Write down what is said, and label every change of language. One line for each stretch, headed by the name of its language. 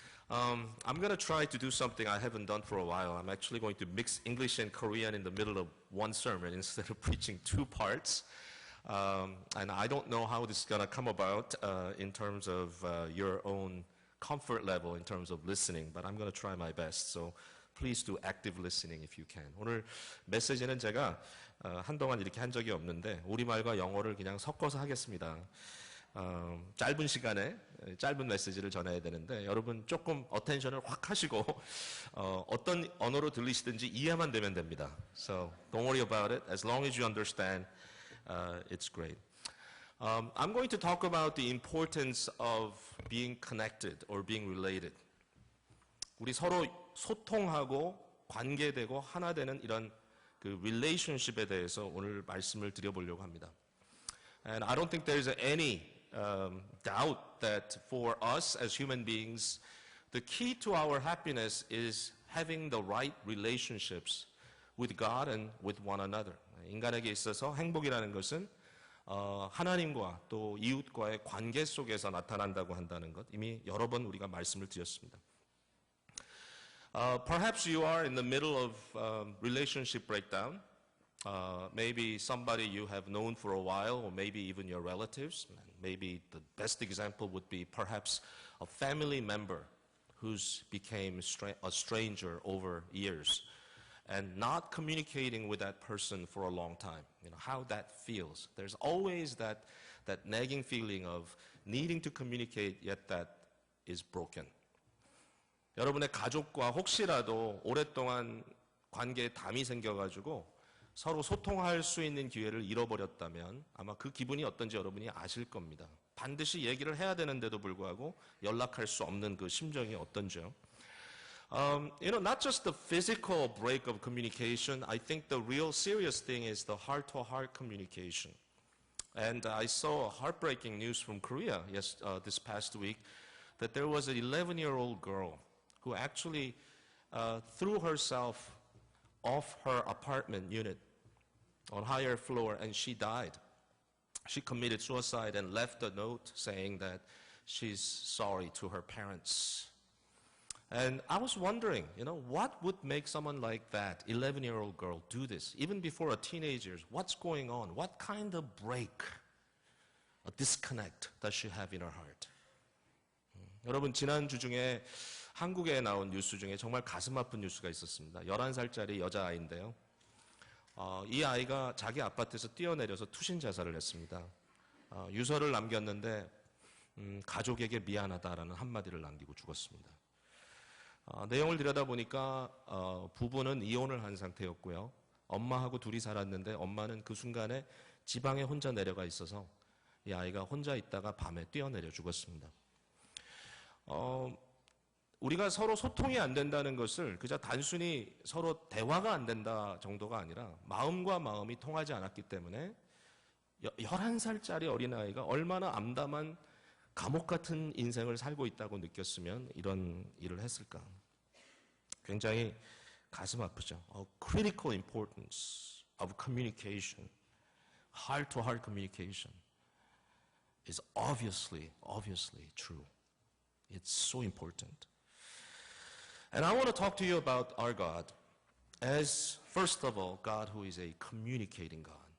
English: I'm going to try to do something I haven't done for a while. I'm actually going to mix English and Korean in the middle of one sermon instead of preaching two parts. And I don't know how this is going to come about in terms of your own comfort level in terms of listening, but I'm going to try my best. So please do active listening if you can.
Korean: 오늘 메시지는 제가 한동안 이렇게 한 적이 없는데 우리말과 영어를 그냥 섞어서 하겠습니다. 짧은 시간에 짧은 메시지를 전해야 되는데 여러분 조금 어텐션을 확 하시고 어떤 언어로 들리시든지 이해만 되면 됩니다.
English: So don't worry about it. As long as you understand, it's great. I'm going to talk about the importance of being connected or being related.
Korean: 우리 서로 소통하고 관계되고 하나 되는 이런 그 relationship에 대해서 오늘 말씀을 드려보려고 합니다.
English: And I don't think there's any doubt that for us as human beings, the key to our happiness is having the right relationships with God and with one another.
Korean: 인간에게 있어서 행복이라는 것은 하나님과 또 이웃과의 관계 속에서 나타난다고 한다는 것 이미 여러 번 우리가 말씀을 드렸습니다.
English: Perhaps you are in the middle of relationship breakdown. Maybe somebody you have known for a while, or maybe even your relatives. Maybe the best example would be perhaps a family member who's became a stranger over years and not communicating with that person for a long time. You know, how that feels. There's always that nagging feeling of needing to communicate, yet that is broken.
Korean: 여러분의 가족과 혹시라도 오랫동안 관계에 담이 생겨가지고 서로 소통할 수 있는 기회를 잃어버렸다면 아마 그 기분이 어떤지 여러분이 아실 겁니다. 반드시 얘기를 해야 되는데도 불구하고 연락할 수 없는 그 심정이 어떤지요.
English: You know, not just the physical break of communication. I think the real serious thing is the heart-to-heart communication. And I saw heartbreaking news from Korea this past week that there was an 11-year-old girl who actually threw herself off her apartment unit on higher floor and she died. She committed suicide and left a note saying that she's sorry to her parents. And I was wondering, you know, what would make someone like that, 11-year-old girl, do this? Even before a teenager, what's going on? What kind of break, a disconnect does she have in her heart?
Korean: 여러분, 지난주 중에 한국에 나온 뉴스 중에 정말 가슴 아픈 뉴스가 있었습니다. 11살짜리 여자아이인데요. 이 아이가 자기 아파트에서 뛰어내려서 투신 자살을 했습니다. 유서를 남겼는데 가족에게 미안하다라는 한마디를 남기고 죽었습니다. 내용을 들여다보니까 부부는 이혼을 한 상태였고요. 엄마하고 둘이 살았는데 엄마는 그 순간에 지방에 혼자 내려가 있어서 이 아이가 혼자 있다가 밤에 뛰어내려 죽었습니다. 우리가 서로 소통이 안 된다는 것을 그저 단순히 서로 대화가 안 된다 정도가 아니라 마음과 마음이 통하지 않았기 때문에 11살짜리 어린아이가 얼마나 암담한 감옥 같은 인생을 살고 있다고 느꼈으면 이런 일을 했을까. 굉장히 가슴 아프죠.
English: Critical importance of communication, heart-to-heart communication is obviously true. It's so important. And I want to talk to you about our God as, first of all, God who is a communicating God.